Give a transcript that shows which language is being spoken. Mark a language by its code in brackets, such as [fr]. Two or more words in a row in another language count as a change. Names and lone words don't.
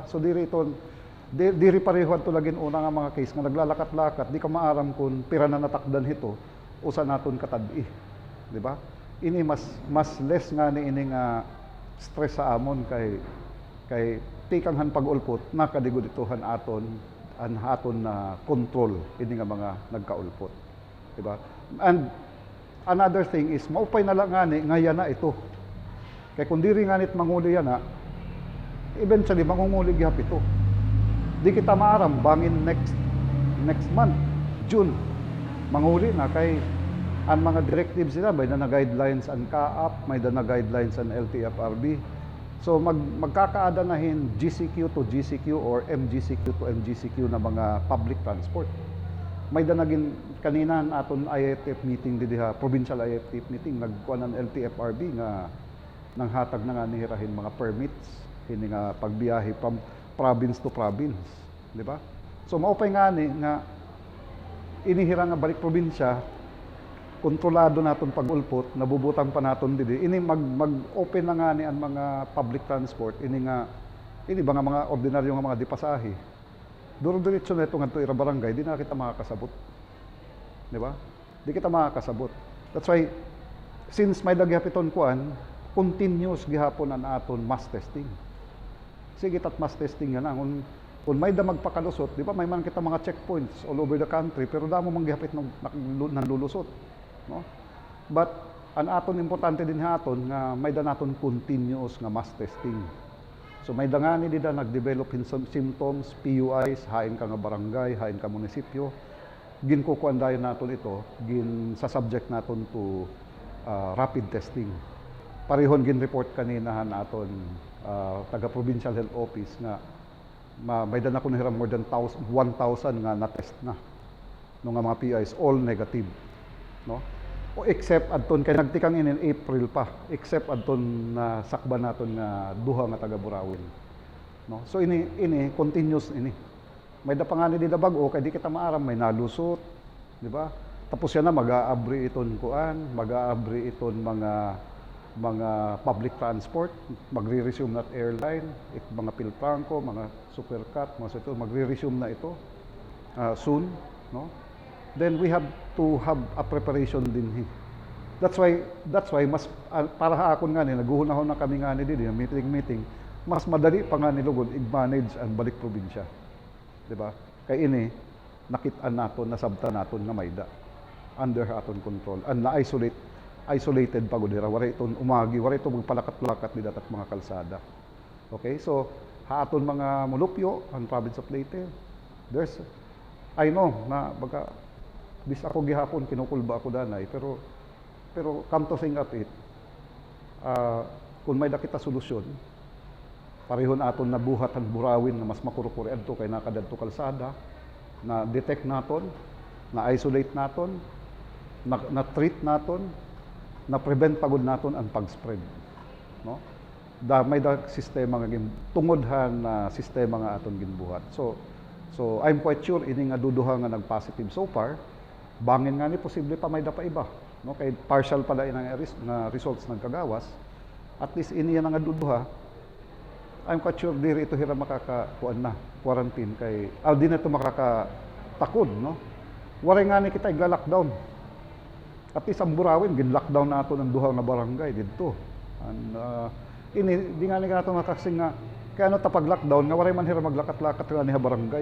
[war] So diri pareho to lagin una nga mga case nga naglalakat-lakat, di ka maaram kung pira na natakdan hito, usa naton katad-i. Di ba? Ini mas less nga ni ini nga stress sa amon kay tikang han pag-ulpot nakadigod itohan aton na control ini nga mga nagkaulpot, di ba? [en] And another thing is [war] maupay na lang nga na ito. Kay kung diri nga nit manguli yana, eventually mangunguli gyap ito. Di kita maaram bangin next month, June, manguli na kay ang mga directives sila may na guidelines ang CAAP, may na guidelines ang LTFRB. So magkakaada na hin GCQ to GCQ or MGCQ to MGCQ na mga [en] public transport. [war] May danagin kanina aton [en] IFF meeting [war] diha, [en] provincial IFF meeting [war] nagkuan ng LTFRB nga nang hatag na nga nihirahin mga permits hini nga pagbiyahe [en] from province to province, [war] di ba? So maupay nga ni nga inihira nga balik probinsya, kontrolado naton pag-ulpot, nabubutang pa naton didi. Ini mag-open na nga ni ang mga [en] public transport, [war] ini mga ordinaryo nga mga dipasahe. Duro-diretso na ito nga ito ira-barangay, di na kita makakasabot. Di ba? Di kita makakasabot. [en] That's why, [war] since may dagyapiton kuan, continuous gihapon ang aton [en] mass testing. [war] Sige tat [en] mass testing [war] nga na. Kung may damag pakalusot, di ba may man kita mga checkpoints [en] all over the country, [war] pero damo manggihapit nanlulusot. No? But ang aton importante din haton nga may da naton continuous nga [en] mass testing. [war] So may dangani dida nagdevelop [en] in some symptoms, [war] PUIs, hain ka nga barangay, hain ka munisipyo. Ginkukuan dayon naton ito, sa subject naton to [en] rapid testing. [war] Parehon gin-report kanina naton taga Provincial Health Office nga may da na kuno hiram [en] more than 1,000 [war] nga na-test na. No nga mga PUIs [en] all negative, [war] no? Except adton kay nagtikang in April pa, except adton na sakban naton nga duha nga taga Burawin, no? So ini continuous ini. May dapangani di da bag-o kay di kita maaram may nalusot, di ba? Tapos yan na mag-aabri iton kuan, mag-aabri iton mga [en] public transport, [war] magre-resume na at airline, mga Pilpranco, mga Supercat, mga ito, magre-resume na ito soon, no? [en] Then we have to have a preparation din. That's why [war] mas para akon nga ni naguhunahon na kami nga ni din meeting, mas madali pa nga nilugod i-manage ang balik probinsya. Di ba? Kay ini nakit-an naton, nasabta naton nga mayda under aton control [en] and isolated [war] pagod dira, wala iton umagi, wala iton magpalakat-lakat ni datat mga kalsada. Okay, so haaton mga mulupyo ang province of Leyte, [en] I know [war] na baga bis ako gihapon kinukulba ako danay, pero [en] come to think of it, [war] kung may dakita solusyon, parehon aton na buhat ang burawin na mas makurukuri adto kay nakadadto kalsada, na detect naton, na isolate naton, na treat naton, na prevent pagod naton ang pag-spread, no? May sistema nga tungod na sistema nga aton ginbuhat. [en] So I'm quite sure [war] ini nga duduha nga nag-positive [en] so far, [war] bangin nga ni posible pa may pa iba, no? Kay partial pala inang na results nagkagawas. [en] At least [war] ini nga duduha, [en] I'm quite sure [war] diri ito hira makakakuan na quarantine kay di na ito makakatakod, no? Waray nga ni kita igla-lockdown. [en] At least [war] ang Burawin, gin-lockdown nato ng duha na barangay dito. And ini di nga ni nato makasing nga kaya ano tapag lockdown nga waray man hira maglakat-lakat nga niha barangay.